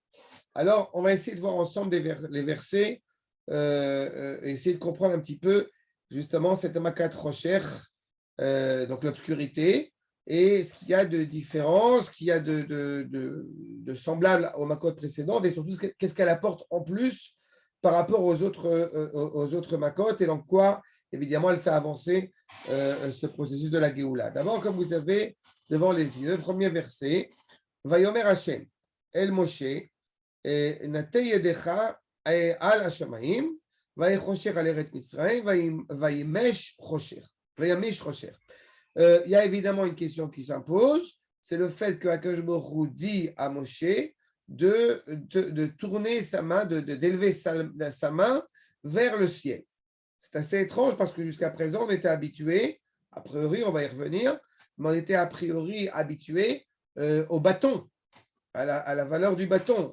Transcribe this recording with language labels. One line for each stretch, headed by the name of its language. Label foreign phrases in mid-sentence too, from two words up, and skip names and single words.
French: Alors, on va essayer de voir ensemble les versets, essayer de comprendre un petit peu justement cette
Hebrew: מכת חושך,
French: donc l'obscurité, et ce qu'il y a de différent, ce qu'il y a de semblable aux Makot précédentes, et surtout qu'est-ce qu'elle apporte en plus par rapport aux autres Makot, et dans quoi, évidemment, elle fait avancer ce processus de la Géoula. D'abord, comme vous avez devant les yeux, premier verset,
Hebrew: ויאמר השם אל משה, נטה ידך על השמיים, ויחושך על ארץ מצרים, וימש חושך.
French: Il y a évidemment une question qui s'impose, c'est le fait que
Hebrew: הקדוש ברוך הוא
French: dit à Moshe de tourner sa main, d'élever sa main vers le ciel. C'est assez étrange parce que jusqu'à présent, on était habitué, a priori, on va y revenir, mais on était a priori habitué au bâton, à la valeur du bâton.